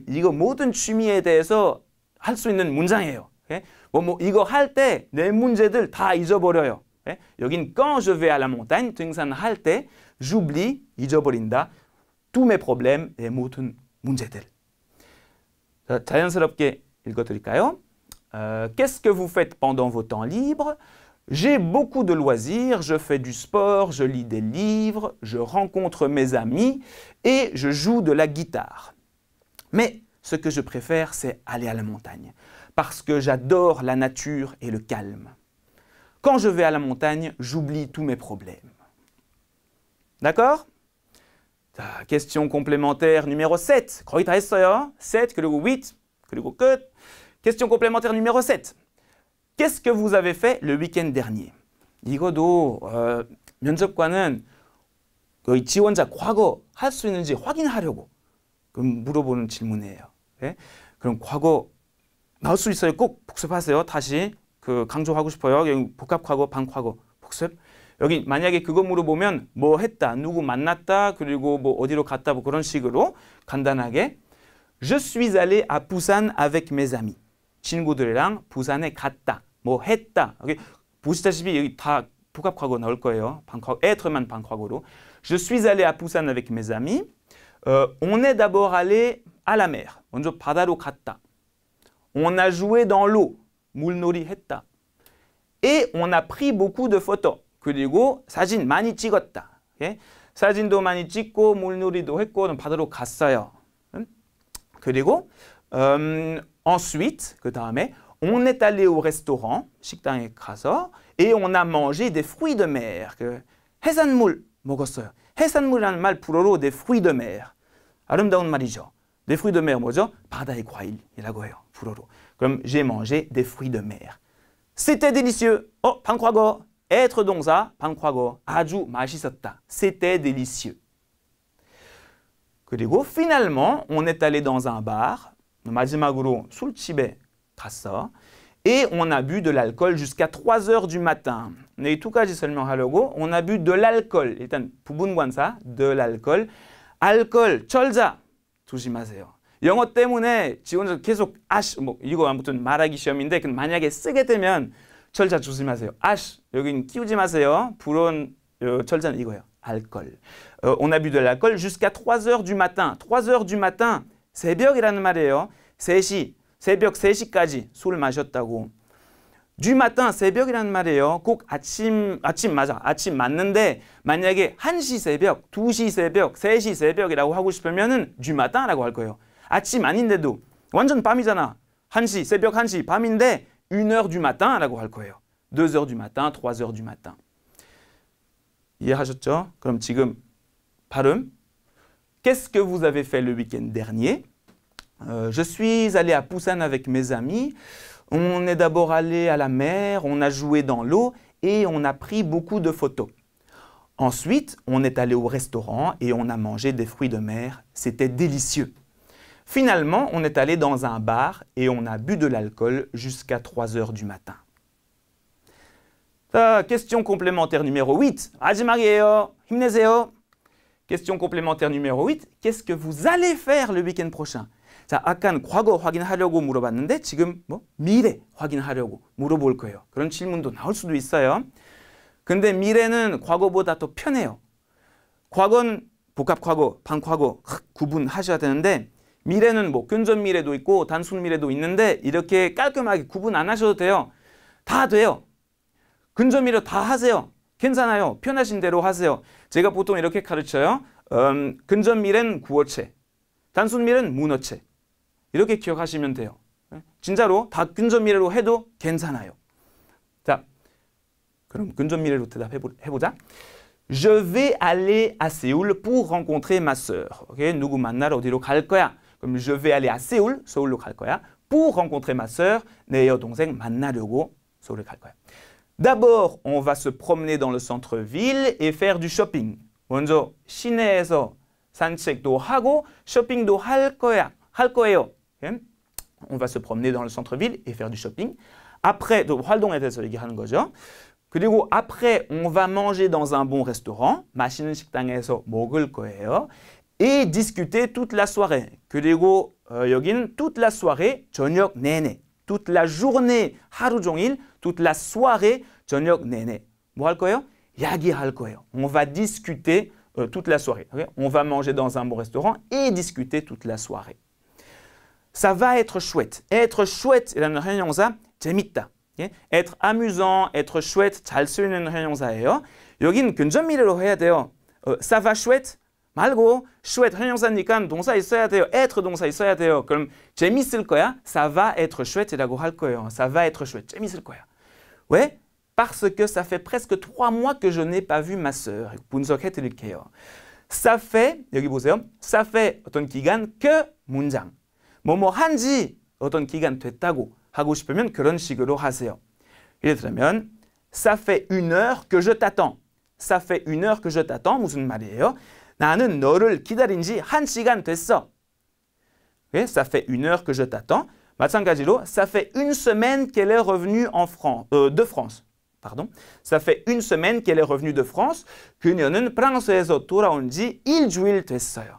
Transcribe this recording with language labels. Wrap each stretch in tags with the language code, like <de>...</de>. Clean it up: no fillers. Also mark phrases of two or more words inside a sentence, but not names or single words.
<ko>이거 모든 취미에 대해서 할 수 있는 문장이에요. Okay? 이거 할 때 내 문제들 다 잊어버려요.</ko> <fr>Okay? 여긴 quand je vais à la montagne,</fr> <ko>등산할 때 j'oublie, 잊어버린다.</ko> <fr>tous mes problèmes,</fr> <ko>내 모든 문제들. 자, 자연스럽게 읽어드릴까요?</ko> <fr>Qu'est-ce que vous faites pendant vos temps libres? J'ai beaucoup de loisirs, je fais du sport, je lis des livres, je rencontre mes amis et je joue de la guitare. Mais ce que je préfère, c'est aller à la montagne, parce que j'adore la nature et le calme. Quand je vais à la montagne, j'oublie tous mes problèmes. D'accord? 자, question complémentaire numéro 7.</fr> <ko>거의 다 했어요. 7 그리고 8 그리고 끝.</ko> <fr>Question complémentaire numéro 7. Qu'est-ce que vous avez fait le week-end dernier?</fr> <ko>이거도 면접관은 거의 지원자 과거 할 수 있는지 확인하려고 물어보는 질문이에요. 네? 그럼 과거 나올 수 있어요. 꼭 복습하세요. 다시 강조하고 싶어요. 여기 복합 과거, 반과거 복습. 여기 만약에 그거 물어보면 뭐 했다, 누구 만났다, 그리고 뭐 어디로 갔다, 뭐 그런 식으로 간단하게</ko> <fr>Je suis allé à Busan avec mes amis.</fr> <ko>친구들이랑 부산에 갔다, 뭐 했다. 여기 보시다시피 여기 다 복합 과거 나올 거예요. 반과거, être,만 반과거로.</ko> <fr>Je suis allé à Busan avec mes amis. On est d'abord allé à la mer.</fr> <ko>먼저 바다로 갔다.</ko> <fr>On a joué dans l'eau.</fr> <ko>물놀이 했다.</ko> <fr>Et on a pris beaucoup de photos.</fr> <ko>그리고 사진 많이 찍었다. 예? 사진도 많이 찍고 물놀이도 했고 바다로 갔어요.</ko> <fr>그리고 ensuite</fr> <ko>그 다음에</ko> <fr>on est allé au restaurant.</fr> <ko>식당에 가서</ko> <fr>et on a mangé des fruits de mer.</fr> <ko>그 해산물 먹었어요. 해산물이라는 말 불어로</ko> <fr>des fruits de mer.</fr> <ko>아름다운 말이죠.</ko> <fr>des fruits de mer 뭐죠?</fr> <ko>바다의 과일이라고 해요. 불어로.</ko> <fr>그럼 j'ai mangé des fruits de mer. C'était délicieux.</fr> <ko>반과거. être 동사, 반과거. 아주 맛있었다.</ko> <fr>C'était délicieux. 그리고 finalement, on est allé dans un bar.</fr> <ko>마지막으로 술집에 갔어.</ko> <fr>Et on a bu de l'alcool jusqu'à 3 heures du matin.</fr> <ko>이 두 가지 설명하려고</ko> <fr>on a bu de l'alcool.</fr> <ko>일단 부분관사,</ko> <fr>de l'alcool.</fr> <ko>알코올, 철자. 조심하세요. 영어 때문에 지원자 계속 뭐 이거 아무튼 말하기 시험인데 만약에 쓰게 되면 철자 조심하세요. 여긴 끼우지 마세요. 불온 철자는 이거예요. 알코올.</ko> <fr>On a bu de l'alcool jusqu'à 3 heures du matin. 3 heures du matin.</fr> <ko>새벽이라는 말이에요. 3시, 새벽 3시까지 술 마셨다고.</ko> <fr>du matin,</fr> <ko>새벽이라는 말이에요. 꼭 아침 맞아. 아침 맞는데 만약에 1시 새벽, 2시 새벽, 3시 새벽이라고 하고 싶으면은</ko> <fr>du matin</fr> <ko>라고 할 거예요. 아침 아닌데도 완전 밤이잖아. 1시, 새벽 1시, 밤인데</ko> <fr>1h du matin</fr> <ko>라고 할 거예요.</ko> <fr>2h du matin, 3h du matin.</fr> <ko>이해하셨죠? 그럼 지금 발음.</ko> <fr>Qu'est-ce que vous avez fait le week-end dernier? Je suis allé à Busan avec mes amis. On est d'abord allé à la mer, on a joué dans l'eau et on a pris beaucoup de photos. Ensuite, on est allé au restaurant et on a mangé des fruits de mer. C'était délicieux. Finalement, on est allé dans un bar et on a bu de l'alcool jusqu'à 3 heures du matin. Question complémentaire numéro 8.</fr> <ko>마지막이에요. 힘내세요.</ko> <fr>Question complémentaire numéro 8. Qu'est-ce que vous allez faire le week-end prochain?</fr> <ko>자, 아까는 과거 확인하려고 물어봤는데 지금 미래 확인하려고 물어볼 거예요. 그런 질문도 나올 수도 있어요. 근데 미래는 과거보다 더 편해요. 과거는 복합과거, 반과거 구분하셔야 되는데 미래는 근접 미래도 있고 단순 미래도 있는데 이렇게 깔끔하게 구분 안 하셔도 돼요. 다 돼요. 근접 미래 다 하세요. 괜찮아요. 편하신 대로 하세요. 제가 보통 이렇게 가르쳐요. 근접 미래는 구어체, 단순 미래는 문어체. 이렇게 기억하시면 돼요. 진짜로 다 근접 미래로 해도 괜찮아요. 자, 그럼 근접 미래로 대답해보자.</ko> <fr>Je vais aller à Séoul pour rencontrer ma sœur.</fr> <ko>오케이? 누구 만나러 어디로 갈 거야?</ko> <fr>그럼 je vais aller à Séoul,</fr> <ko>서울로 갈 거야.</ko> <fr>Pour rencontrer ma sœur,</fr> <ko>내 여동생 만나려고 서울에 갈 거야.</ko> <fr>D'abord, on va se promener dans le centre-ville et faire du shopping.</fr> <ko>먼저 시내에서 산책도 하고 쇼핑도 할 거예요. Okay?</ko> <fr>On va se promener dans le centre-ville et faire du shopping. Après,</fr> <ko>활동에 대해서 얘기하는 거죠.</ko> <fr>그리고 après, on va manger dans un bon restaurant.</fr> <ko>맛있는 식당에서 먹을 거예요.</ko> <fr>Et discuter toute la soirée.</fr> <ko>그리고 여기는</ko> <fr>toute la soirée,</fr> <ko>저녁 내내.</ko> <fr>toute la journée,</fr> <ko>하루 종일.</ko> <fr>toute la soirée,</fr> <ko>저녁 내내. 뭐 할 거예요? 이야기할 거예요.</ko> <fr>On va discuter toute la soirée. Okay? On va manger dans un bon restaurant et discuter toute la soirée. Ça va être chouette. être chouette</fr> <ko>이라는 형용사 재밌다. Okay?</ko> <fr>être amusant, être chouette</fr> <ko>잘 쓰이는 형용사예요. 여긴 근접 미래로 해야 돼요.</ko> <fr>ça va chouette</fr> <ko>말고 chouette 형용사니까 동사 있어야 돼요. être 동사 있어야 돼요. 그럼 재밌을 거야.</ko> <fr>ça va être chouette이라고</fr> <ko>할 거예요.</ko> <fr>ça va être chouette.</fr> <ko>재밌을 거야. 왜?</ko> <fr>Parce que ça fait presque 3 mois que je n'ai pas vu ma sœur.</fr> <ko>분석해 드릴게요.</ko> <fr>Ça fait,</fr> <ko>여기 보세요.</ko> <fr>Ça fait</fr> <ko>어떤 기간 que 문장. 뭐뭐 한지 어떤 기간 됐다고 하고 싶으면 그런 식으로 하세요. 예를 들면</ko> <fr>ça fait 1 heure que je t'attends. Ça fait 1 heure que je t'attends.</fr> <ko>무슨 말이에요? 나는 너를 기다린 지 1시간 됐어. Okay?</ko> <fr>Ça fait 1 heure que je t'attends. 마찬가지로 ça fait 1 semaine qu'elle est revenue de France. Pardon. Ça fait 1 semaine qu'elle est revenue de France.</fr> <ko>그녀는 프랑스에서 돌아온 지 일주일 됐어요.</ko>